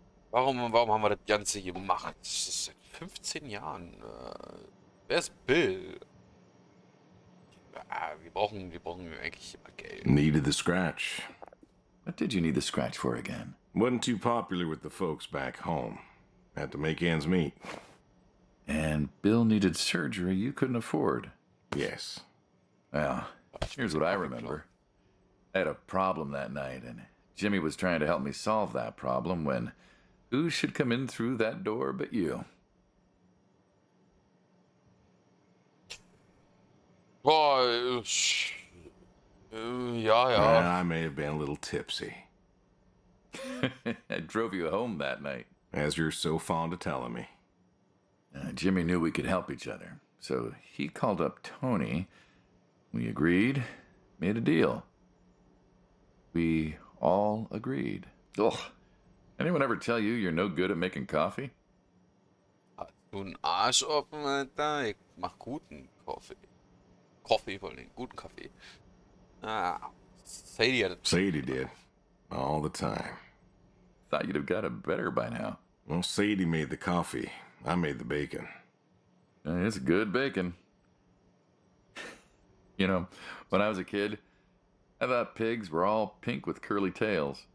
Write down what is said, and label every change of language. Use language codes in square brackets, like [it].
[de] Warum haben wir das Ganze gemacht? Das ist seit 15 Jahren. Wer ist Bill? Wir brauchen eigentlich immer Geld. [en] Needed the scratch. What did you need the scratch for again? Wasn't too popular with the folks back home. Had to make ends meet. And Bill needed surgery you couldn't afford. Yes. Well, here's what I remember. I had a problem that night, and Jimmy was trying to help me solve that problem when who should come in through that door but you? [de] Boah, ja. [en] I may have been a little tipsy, I drove you home that night. as you're so fond of telling me. Jimmy knew we could help each other, so he called up Tony. We agreed, made a deal. We all agreed. Ugh. Anyone ever tell you you're no good at making coffee? [de] Hast du einen Arsch offen, Alter? Ich mach guten Kaffee. Kaffee, vor allem guten Kaffee. Sadie hat [en] Sadie did. All the time. Thought you'd have got it better by now. Well, Sadie made the coffee. I made the bacon. It's good bacon. You know, when I was a kid, I thought pigs were all pink with curly tails.